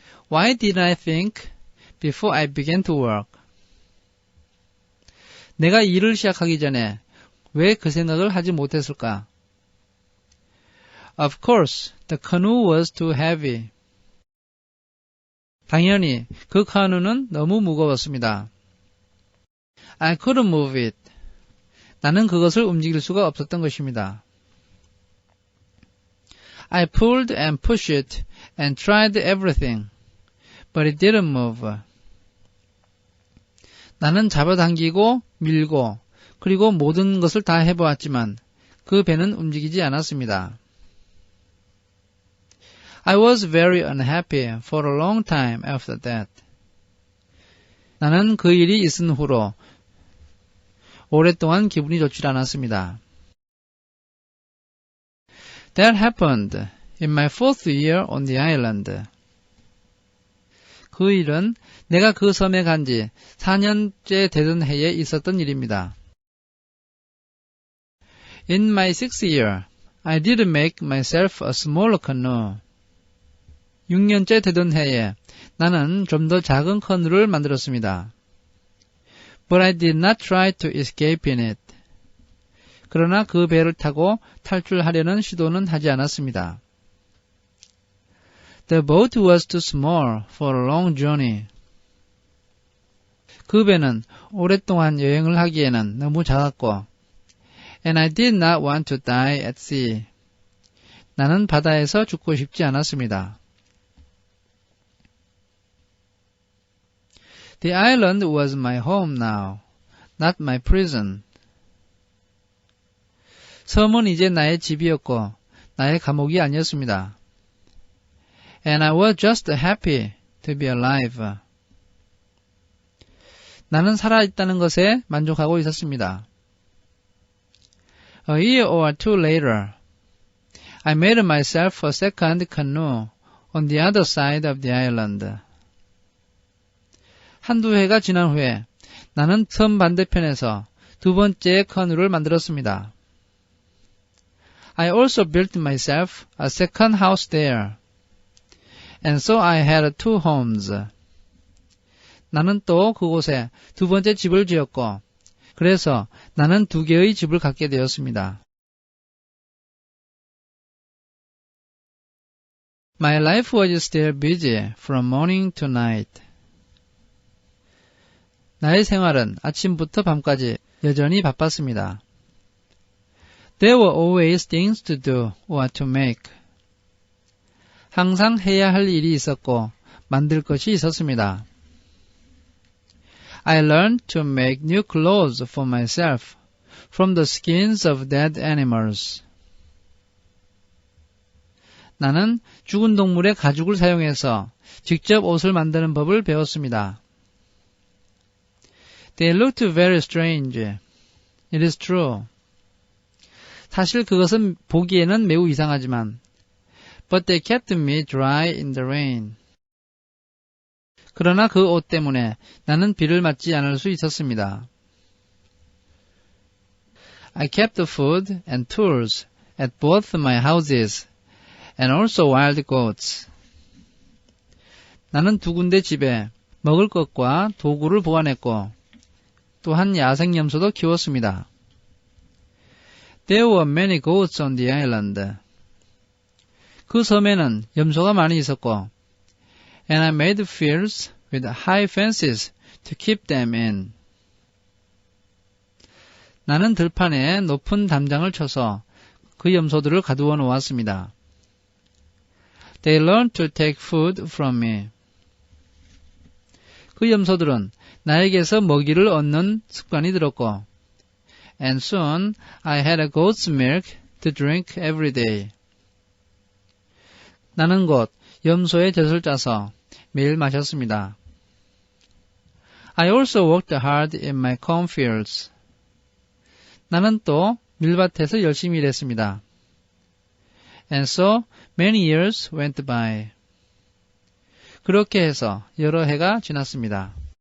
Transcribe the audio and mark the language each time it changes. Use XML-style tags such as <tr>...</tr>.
<en>Why did I think before I began to work?</en> <ko>내가 일을 시작하기 전에 왜 그 생각을 하지 못했을까?</ko> <en>Of course, the canoe was too heavy.</en> <ko>당연히 그 카누는 너무 무거웠습니다.</ko> <en>I couldn't move it.</en> <ko>나는 그것을 움직일 수가 없었던 것입니다.</ko> <en>I pulled and pushed it and tried everything, but it didn't move.</en> <ko>나는 잡아당기고 밀고 그리고 모든 것을 다 해보았지만 그 배는 움직이지 않았습니다.</ko> <en>I was very unhappy for a long time after that.</en> <ko>나는 그 일이 있은 후로 오랫동안 기분이 좋지 않았습니다.</ko> <en>That happened in my 4th year on the island.</en> <ko>그 일은 내가 그 섬에 간 지 4년째 되던 해에 있었던 일입니다.</ko> <en>In my 6th year, I did make myself a smaller canoe.</en> <ko>6년째 되던 해에 나는 좀 더 작은 커누를 만들었습니다.</ko> <en>But I did not try to escape in it.</en> <ko>그러나 그 배를 타고 탈출하려는 시도는 하지 않았습니다.</ko> <en>The boat was too small for a long journey.</en> <ko>그 배는 오랫동안 여행을 하기에는 너무 작았고,</ko> <en>and I did not want to die at sea.</en> <ko>나는 바다에서 죽고 싶지 않았습니다.</ko> <en>The island was my home now, not my prison.</en> <ko>섬은 이제 나의 집이었고 나의 감옥이 아니었습니다.</ko> <en>And I was just happy to be alive.</en> <ko>나는 살아있다는 것에 만족하고 있었습니다.</ko> <en>A year or two later, I made myself a second canoe on the other side of the island.</en> <ko>한두 해가 지난 후에 나는 섬 반대편에서 두 번째 커누를 만들었습니다.</ko> <en>I also built myself a second house there, and so I had two homes.</en> <ko>나는 또 그곳에 두 번째 집을 지었고, 그래서 나는 두 개의 집을 갖게 되었습니다.</ko> <en>My life was still busy from morning to night.</en> <ko>나의 생활은 아침부터 밤까지 여전히 바빴습니다.</ko> <en>There were always things to do or to make.</en> <ko>항상 해야 할 일이 있었고 만들 것이 있었습니다.</ko> <en>I learned to make new clothes for myself from the skins of dead animals.</en> <ko>나는 죽은 동물의 가죽을 사용해서 직접 옷을 만드는 법을 배웠습니다.</ko> <en>They looked very strange. It is true.</en> <ko>사실 그것은 보기에는 매우 이상하지만,</ko> <en>but they kept me dry in the rain.</en> <ko>그러나 그 옷 때문에 나는 비를 맞지 않을 수 있었습니다.</ko> <en>I kept food and tools at both my houses and also wild goats.</en> <ko>나는 두 군데 집에 먹을 것과 도구를 보관했고 또한 야생 염소도 키웠습니다.</ko> <en>There were many goats on the island.</en> <ko>그 섬에는 염소가 많이 있었고</ko> <en>and I made fields with high fences to keep them in.</en> <ko>나는 들판에 높은 담장을 쳐서 그 염소들을 가두어 놓았습니다.</ko> <en>They learned to take food from me.</en> <ko>그 염소들은 나에게서 먹이를 얻는 습관이 들었고</ko> <en>and soon I had a goat's milk to drink every day.</en> <ko>나는 곧 염소의 젖을 짜서 매일 마셨습니다.</ko> <en>I also worked hard in my cornfields.</en> <ko>나는 또 밀밭에서 열심히 일했습니다.</ko> <en>And so many years went by.</en> <ko>그렇게 해서 여러 해가 지났습니다.</ko>